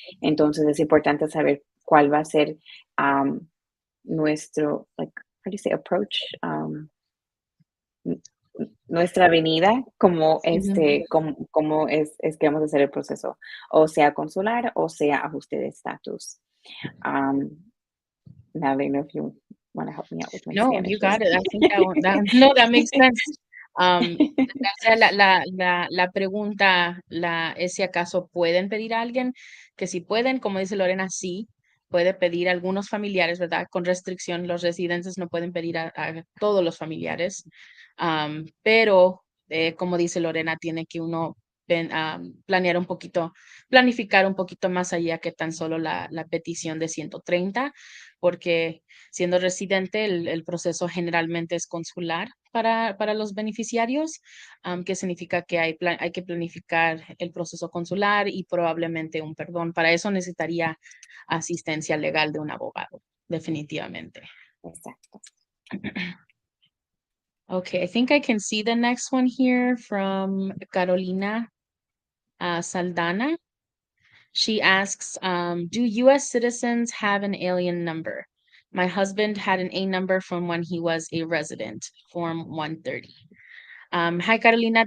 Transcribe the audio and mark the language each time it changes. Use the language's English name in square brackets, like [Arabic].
[Spanish] Entonces es importante saber cuál va a ser nuestro, [English] like, how do you say approach? [Spanish] Nuestra avenida, cómo es que vamos a hacer el proceso, o sea consular o sea ajuste de estatus. [English] Natalie, know if you want to help me out with my No, you Spanish here. got it. I think no, that makes sense. [Spanish] O sea, la pregunta es si acaso pueden pedir a alguien, que si pueden, como dice Lorena, sí, puede pedir a algunos familiares, ¿verdad? Con restricción, los residentes no pueden pedir a todos los familiares, pero como dice Lorena, tiene que uno planear un poquito, planificar un poquito más allá que tan solo la petición de 130, porque siendo residente, el proceso generalmente es consular para los beneficiarios, que significa que hay que planificar el proceso consular y probablemente un perdón. Para eso necesitaría asistencia legal de un abogado, definitivamente. Exacto. [English] Okay, I think I can see the next one here from Carolina Saldana. She asks, do U.S. citizens have an alien number? My husband had an A number from when he was a resident, Form 130. Hi, Carolina.